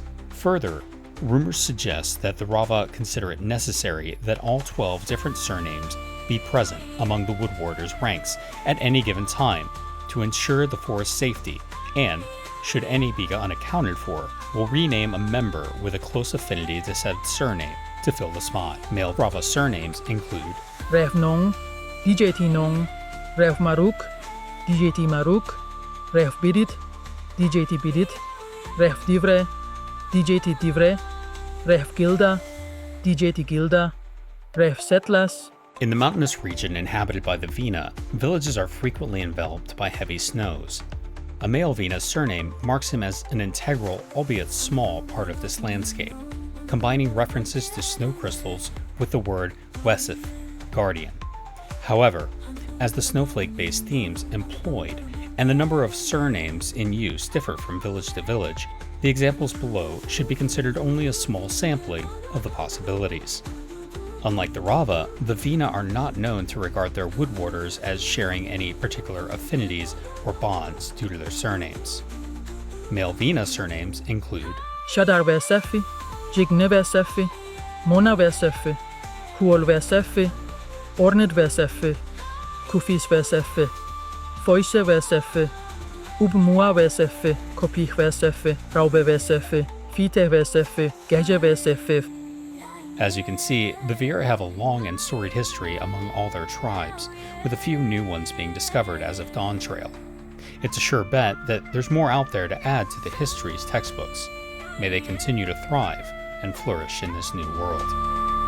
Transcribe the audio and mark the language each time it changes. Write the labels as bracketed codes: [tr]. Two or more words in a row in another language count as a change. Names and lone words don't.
[en] Further, rumors suggest that the Rava consider it necessary that all 12 different surnames be present among the Wood Warders' ranks at any given time to ensure the forest's safety, and, should any be unaccounted for, will rename a member with a close affinity to said surname to fill the spot. Male Rava surnames include Rev Nong, DJT Nong, Rev Maruk, DJT Maruk, Rev Bidit, DJT Bidit, Rev Divre, DJT Divre, Rev Gilda, DJT Gilda, Rev Setlas. In the mountainous region inhabited by the Vina, villages are frequently enveloped by heavy snows. A male Vina's surname marks him as an integral, albeit small, part of this landscape, combining references to snow crystals with the word Wesith, guardian. However, as the snowflake-based themes employed and the number of surnames in use differ from village to village, the examples below should be considered only a small sampling of the possibilities. Unlike the Rava, the Vina are not known to regard their wood warders as sharing any particular affinities or bonds due to their surnames. Male Vina surnames include Shadar Vesefi, Jigne Vesefi, Mona Vesefi, Huol Vesefi, Ornid Vesefi, Kufis Vesefi, Foise Vesefi, Ubmua Vesefi, Kopich Vesefi, Raube Vesefi, Fite Vesefi, Geje Vesefi. As you can see, the Viera have a long and storied history among all their tribes, with a few new ones being discovered as of Dawn Trail. It's a sure bet that there's more out there to add to the history's textbooks. May they continue to thrive and flourish in this new world.